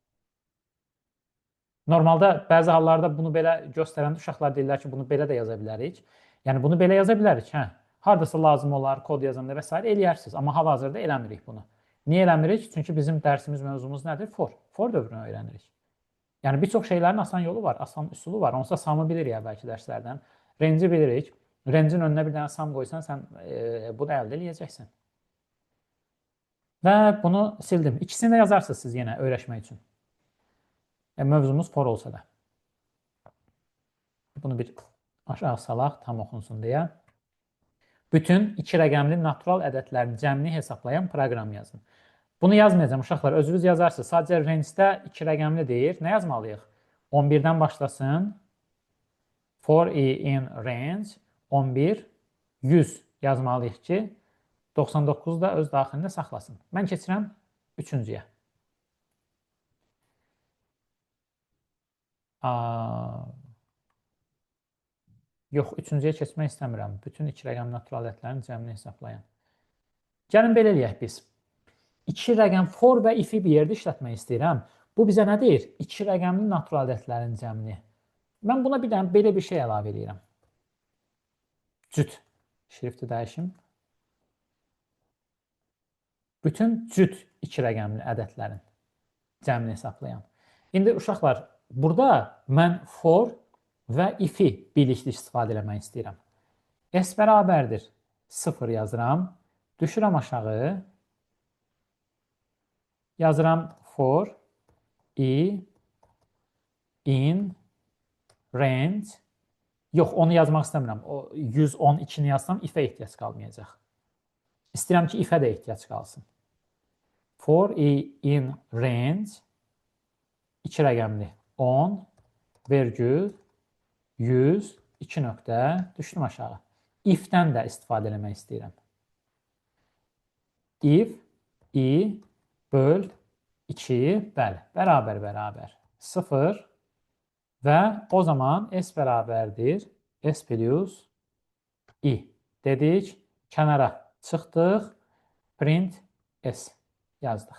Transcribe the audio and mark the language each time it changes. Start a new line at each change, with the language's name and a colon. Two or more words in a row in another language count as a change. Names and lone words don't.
Azerbaijani: Normalda bəzi hallarda bunu belə göstərəndə uşaqlar deyirlər ki, bunu belə də yaza bilərik. Yəni bunu belə yaza bilərik. Hardasa lazım olar, kod yazanda və s. eləyərsiniz. Amma hal-hazırda eləmirik bunu. Niyə eləmirik? Çünki bizim dərsimiz, mövzumuz nədir? For. For dövrünü öyrənirik. Yəni bir çox şeylərin asan yolu var, asan üsulu var. Onsuz da samı bilirik əvvəlki dərslərdən. Range-i bilirik. Range-in önünə bir dənə sam qoysan, sən bunu əldə eləyəcəksən. Və bunu sildim. İkisini də yazarsınız siz yenə öyrəşmək üçün. Mövzumuz for olsa da. Bunu bir aşağı salaq, tam oxunsun deyə. Bütün 2 rəqəmli natural ədədlərin cəmini hesablayan proqram yazın. Bunu yazmayacağım uşaqlar, özünüz yazarsınız. Sadəcə range-də 2 rəqəmli deyir. Nə yazmalıyıq? 11-dən başlasın.
English: For I in range
Azerbaijani: 11, 100 yazmalıyıq ki, 99 da öz daxilində saxlasın. Mən keçirəm 3-cüyə. Yox, 3-cüyə keçmək istəmirəm. Bütün 2 rəqəm natural ədədlərin cəmini hesablayan. Gəlin belə eləyək biz. 2 rəqəm for və if-i bir yerdə işlətmək istəyirəm. Bu bizə nə deyir? 2 rəqəmli natural ədədlərin cəmini. Mən buna bir dənə belə bir şey əlavə edirəm. Cüt. Şrifti dəyişim. Bütün cüt 2 rəqəmli ədədlərin cəmini hesablayan. İndi uşaqlar, burada mən for və if-i birlikdə istifadə eləmək istəyirəm. S bərabərdir 0 yazıram. Düşürəm aşağı. Yazıram
English: for I in range.
Azerbaijani: Yox, onu yazmaq istəmirəm. O 112-ni yazsam if-ə ehtiyac qalmayacaq. İstəyirəm ki, if-ə də ehtiyac qalsın.
English: For I in range
Azerbaijani: 2 rəqəmli 10, vergül 100, 2 nöqtə, düşdüm aşağı. If-dən də istifadə eləmək istəyirəm.
English: If I
Azerbaijani: böl 2, bəli, bərabər 0 və o zaman S bərabərdir S plus I dedik, kənara çıxdıq,
English: print S
Azerbaijani: yazdıq.